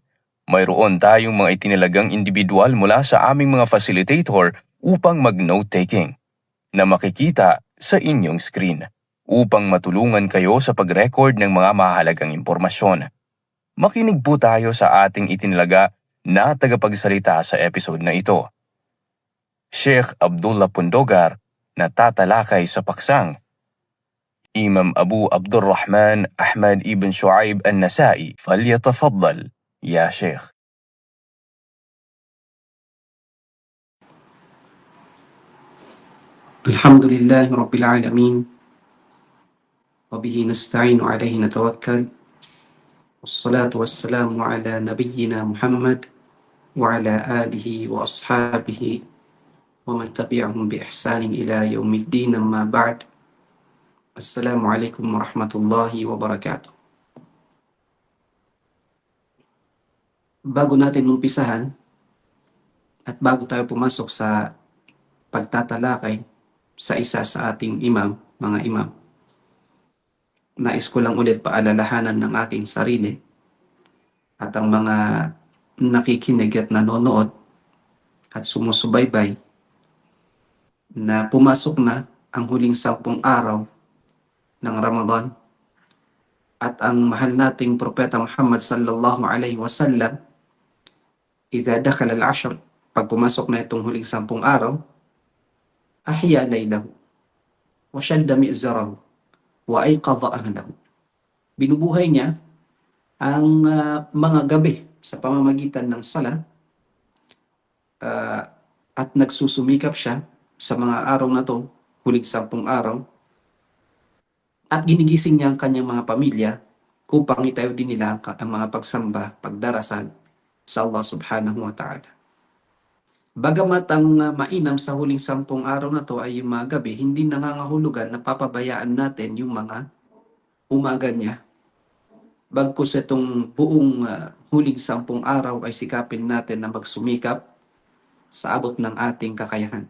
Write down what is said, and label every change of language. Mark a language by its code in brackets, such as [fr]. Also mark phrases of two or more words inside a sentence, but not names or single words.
[tl] Mayroon tayong mga itinilagang individual mula sa aming mga facilitator upang mag-note-taking na makikita sa inyong screen upang matulungan kayo sa pag-record ng mga mahalagang impormasyon. Makinig po tayo sa ating itinilaga na tagapagsalita sa episode na ito. Sheikh Abdullah Pundogar na tatalakay sa paksang Imam Abu Abdurrahman Ahmad ibn Shu'aib an-Nasa'i. [ar] فليتفضل يا شيخ. الحمد لله رب العالمين. وبه نستعين عليه نتوكل. والصلاة والسلام على نبينا محمد وعلى آله وأصحابه ومن تبعهم بإحسان إلى يوم الدين، أما بعد. السلام عليكم ورحمة الله وبركاته. [tl] Bago natin umpisahan at bago tayo pumasok sa pagtatalakay sa isa sa ating mga imam, nais ko lang ulit paalalahanan ng aking sarili at ang mga nakikinig at nanonood at sumusubaybay na pumasok na ang huling 10 araw ng Ramadan at ang mahal nating Propeta Muhammad [ar] صلى الله عليه وسلم، إذا دخل العشر, [tl] pag pumasok na itong huling 10 araw, [ar] أحيا ليله وشد مئزره وأيقظ أهله. [tl] Binubuhay niya ang mga gabi sa pamamagitan ng sala at nagsusumikap siya sa mga araw na to, huling 10 araw, at ginigising niya ang kanyang mga pamilya upang itayo din nila ang mga pagsamba, pagdarasal sa Allah [ar] سبحانه وتعالى. [tl] Bagamat ang mainam sa huling 10 araw na to ay yung mga gabi, hindi nangangahulugan na papabayaan natin yung mga umaga niya. Bagkus itong buong huling 10 araw ay sikapin natin na magsumikap sa abot ng ating kakayahan.